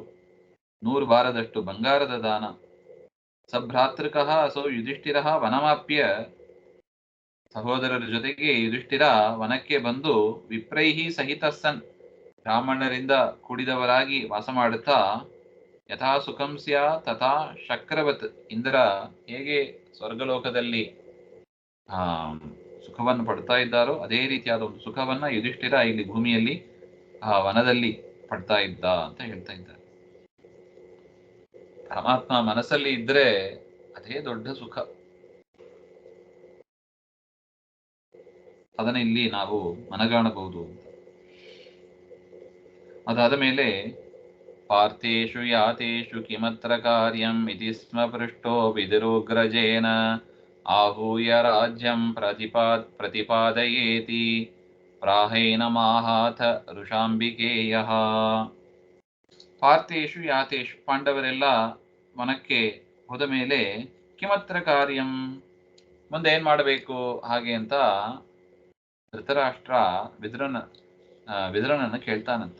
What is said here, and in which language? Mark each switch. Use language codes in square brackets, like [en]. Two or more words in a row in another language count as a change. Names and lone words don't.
[kn] 100 ಭಾರದಷ್ಟು ಬಂಗಾರದ ದಾನ. [sa] ಸಭ್ರಾತೃಕಃ ಅಸೌ ಯುಧಿಷ್ಠಿರ ವನಮಾಪ್ಯ, [kn] ಸಹೋದರರ ಜೊತೆಗೆ ಯುಧಿಷ್ಠಿರ ವನಕ್ಕೆ ಬಂದು [sa] ವಿಪ್ರೈಹಿ ಸಹಿತ ಸನ್, [kn] ಬ್ರಾಹ್ಮಣರಿಂದ ಕೂಡಿದವರಾಗಿ ವಾಸ ಮಾಡುತ್ತಾ, [sa] ಯಥಾ ಸುಖಂ ಸ್ಯಾ ತಥಾ ಶಕ್ರವತ್, [kn] ಇಂದ್ರ ಹೇಗೆ ಸ್ವರ್ಗಲೋಕದಲ್ಲಿ ಸುಖವನ್ನು ಪಡ್ತಾ ಇದ್ದಾರೋ ಅದೇ ರೀತಿಯಾದ ಒಂದು ಸುಖವನ್ನ ಯುಧಿಷ್ಠಿರ ಇಲ್ಲಿ ಭೂಮಿಯಲ್ಲಿ ಆ ವನದಲ್ಲಿ ಪಡ್ತಾ ಇದ್ದ ಅಂತ ಹೇಳ್ತಾ ಇದ್ದಾರೆ. ಪರಮಾತ್ಮ ಮನಸ್ಸಲ್ಲಿ ಇದ್ರೆ ಅದೇ ದೊಡ್ಡ ಸುಖ. ಅದನ್ನ ಇಲ್ಲಿ ನಾವು ಮನಗಾಣಬಹುದು. ಅದಾದ ಮೇಲೆ [sa] ಪಾರ್ಥೇಷು ಯಾತೇಷು ಕಿಮತ್ರ ಕಾರ್ಯಂ ಇತಿ ಸ್ಮ ಪೃಷ್ಟೋ ವಿದುರುಗ್ರಜೇನ आहूय राज्यं प्रतिपादयेति ಪ್ರಾಹೇನ ಮಾಹಾಥ ಋಷಾಂಬಿಕೇಯಃ. ಪಾರ್ಥೇಷು ಯಾತೇಷು, [kn] ಪಾಂಡವರೆಲ್ಲ ವನಕ್ಕೆ ಹೋದ ಮೇಲೆ [sa] ಕಿಮತ್ರ ಕಾರ್ಯಂ, [kn] ಮುಂದೆ ಏನ್ ಮಾಡಬೇಕು ಹಾಗೆ ಅಂತ ಧೃತರಾಷ್ಟ್ರ ವಿದುರನನ್ನು ಕೇಳ್ತಾನಂತೆ.